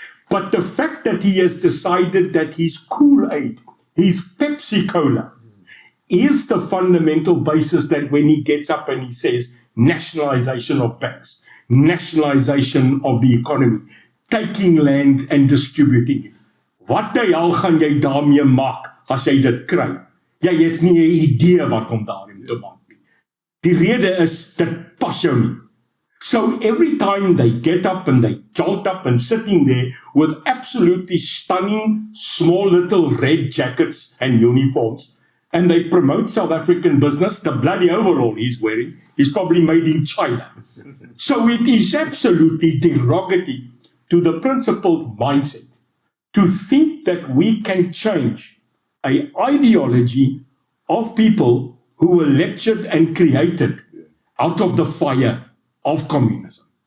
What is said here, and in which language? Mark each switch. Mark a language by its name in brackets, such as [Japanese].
[English] But the fact that he has decided that his Kool-Aid, his Pepsi Cola, is the fundamental basis that when he gets up and he says nationalization of banks, nationalization of the economy, taking land and distributing it. [Afrikaans] Wat die hel gaan jy daarmee maak as jy dit kry? Jy het nie 'n idee wat om daarin te maak nie. Die rede is, dit pas jou nie. [English] So every time they get up and they jolt up and sitting there with absolutely stunning small little red jackets and uniforms, and they promote South African business, the bloody overall he's wearing is probably made in China. So it is absolutely derogatory to the principled mindset to think that we can change an ideology of people who were lectured and created out of the fire of communism.